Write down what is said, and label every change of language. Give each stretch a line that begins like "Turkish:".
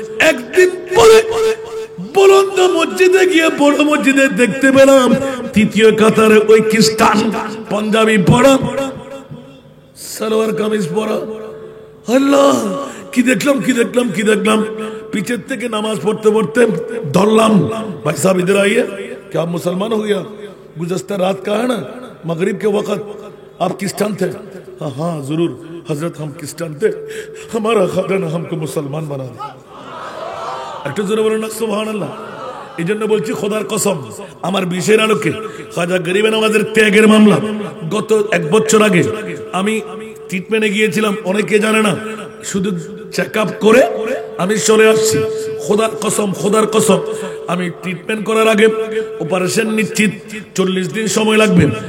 Bangla: একদিন পরে বলন্দ মসজিদে গিয়ে, বড় মসজিদে দেখতে পেলাম তৃতীয় কাতারে ওই খ্রিস্টান, পাঞ্জাবি পরা, সালোয়ার কামিজ পরা। আল্লাহ, কি দেখলাম কি দেখলাম কি দেখলাম। পিছের থেকে নামাজ পড়তে পড়তে ধরলাম, ভাই সাহেব
Hindi: इधर आइए, क्या आप मुसलमान हो गया? गुज़श्ता रात का है ना, मगरिब के वक़्त आप क्रिश्चियन थे? हाँ जरूर हजरत, हम क्रिश्चियन थे, हमारा खादा ने हमको मुसलमान बना दिया।
Bangla: একটু জোরে বলুন না সুবহানাল্লাহ। এই জন্য বলছি খোদার কসম, আমার বিষয়ের আলোকে খাজা গরিবে নওয়াজের ত্যাগের মামলা গত 1 বছর আগে আমি ট্রিটমেন্টে গিয়েছিলাম, অনেকে জানে না, শুধু চেক আপ করে আমি চলে আসছি। খোদার কসম, খোদার কসম, আমি ট্রিটমেন্ট করার আগে অপারেশন নিশ্চিত 40 দিন সময় লাগবে।